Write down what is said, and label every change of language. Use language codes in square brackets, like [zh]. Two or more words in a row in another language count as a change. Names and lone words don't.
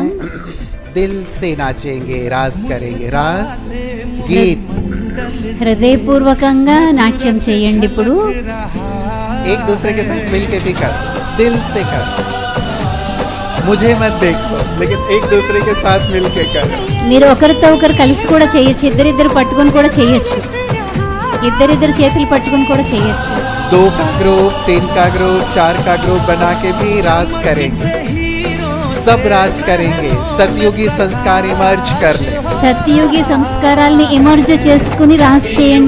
[hi] दिल से नाचेंगे, रास करेंगे, रास गीत [te] హృదయపూర్వకంగా నాట్యం చేయండి. ఇప్పుడు [hi] एक दूसरे के साथ मिलके भी कर, दिल से कर, मुझे मत देखो लेकिन एक दूसरे के साथ मिलके कर. [te] మీరు ఒకరితో ఒకరు కలిసి కూడా చేయొచ్చు, ఇద్దరిద్దరు పట్టుకొని కూడా చేయొచ్చు, ఇద్దరిద్దరు చేతులు పట్టుకొని కూడా చేయొచ్చు. [hi] 2 का ग्रुप, 3 का ग्रुप, 4 का ग्रुप बना के भी रास करेंगे, सब रास करेंगे. सतयुगी संस्कार इमर्ज कर ले. [te] సత్యయుగి సంస్కారాల్ని ఎమర్జ్ చేసుకుని రాస్ చేయండి.